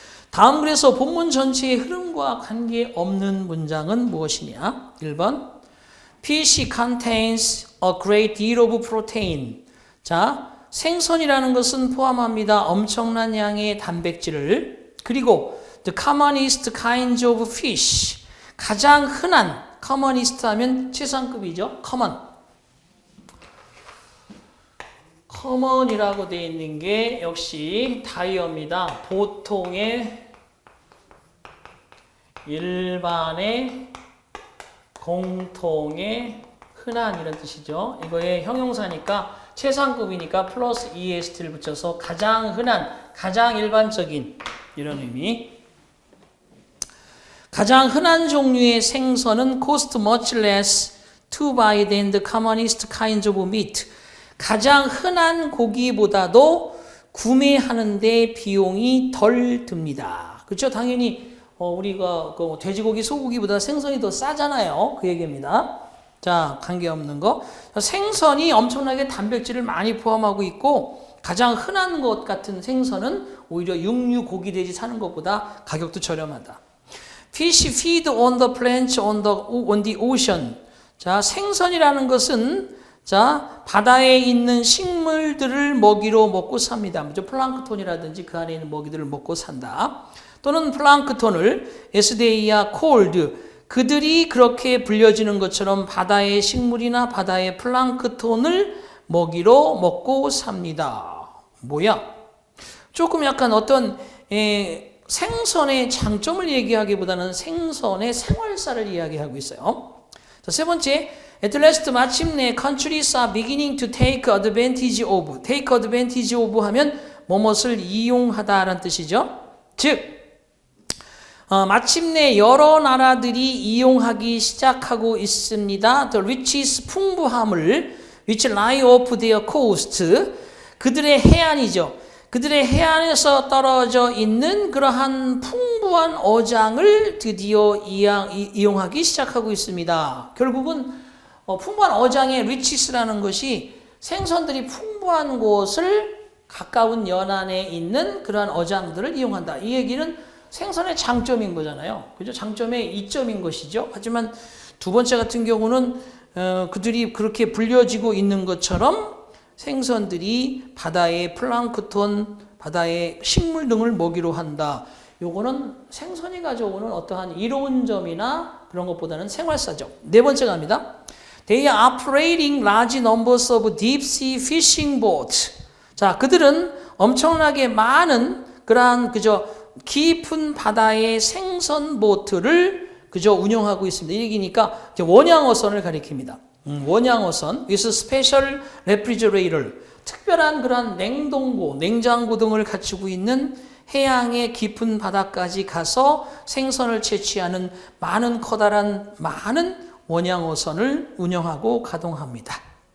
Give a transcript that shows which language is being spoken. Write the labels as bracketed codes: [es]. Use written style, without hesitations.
[ko] 다음 그래서 본문 전체의 흐름과 관계없는 문장은 무엇이냐? [en] 1번 Fish contains a great deal of protein. [ko] 자, 생선이라는 것은 포함합니다. 엄청난 양의 단백질을. 그리고 [en] the commonest kinds of fish. [ko] 가장 흔한 commonest 하면 최상급이죠. common이라고 되어 있는 게 역시 다이어입니다. 보통의 일반의 공통의 흔한 이런 뜻이죠. 이거의 형용사니까 최상급이니까 플러스 EST를 붙여서 가장 흔한, 가장 일반적인 이런 의미. 가장 흔한 종류의 생선은 [en] cost much less to buy than the commonest kinds of meat. [ko] 가장 흔한 고기보다도 구매하는데 비용이 덜 듭니다. 그렇죠? 당연히 우리가 돼지고기, 소고기보다 생선이 더 싸잖아요. 그 얘기입니다. 자, 관계없는 거. 생선이 엄청나게 단백질을 많이 포함하고 있고 가장 흔한 것 같은 생선은 오히려 육류, 고기, 돼지 사는 것보다 가격도 저렴하다. [en] Fish feed on the plants on the ocean. [ko] 자, 생선이라는 것은 자, 바다에 있는 식물들을 먹이로 먹고 삽니다. 먼저 플랑크톤이라든지 그 안에 있는 먹이들을 먹고 산다. 또는 플랑크톤을 에스데이아 콜드 그들이 그렇게 불려지는 것처럼 바다의 식물이나 바다의 플랑크톤을 먹이로 먹고 삽니다. 뭐야? 조금 약간 어떤 생선의 장점을 얘기하기보다는 생선의 생활사를 이야기하고 있어요. [en] 자, [ko] 세 번째, [en] at last [ko] 마침내 [en] countries are beginning to take advantage of. take advantage of [ko] 하면 뭐뭇을 이용하다라는 뜻이죠. 즉 마침내 여러 나라들이 이용하기 시작하고 있습니다. [en] The riches [ko] 풍부함을 [en] which lie off their coast [ko] 그들의 해안이죠. 그들의 해안에서 떨어져 있는 그러한 풍부한 어장을 드디어 이용하기 시작하고 있습니다. 결국은 풍부한 어장의 리치스라는 것이 생선들이 풍부한 곳을 가까운 연안에 있는 그러한 어장들을 이용한다. 이 얘기는 생선의 장점인 거잖아요. 그죠? 장점의 이점인 것이죠. 하지만 두 번째 같은 경우는 그들이 그렇게 불려지고 있는 것처럼 생선들이 바다의 플랑크톤, 바다의 식물 등을 먹이로 한다. 요거는 생선이 가져오는 어떠한 이로운 점이나 그런 것보다는 생활사적. 네 번째 갑니다. [en] They are operating large numbers of deep sea fishing boats. [ko] 자, 그들은 엄청나게 많은 그러한 깊은 바다의 생선 보트를 운영하고 있습니다. 이 얘기니까 원양어선을 가리킵니다. 원양어선, [en] with special refrigerator, [ko] 특별한 그러한 냉동고, 냉장고 등을 갖추고 있는 해양의 깊은 바다까지 가서 생선을 채취하는 커다란 원양어선을 운영하고 가동합니다.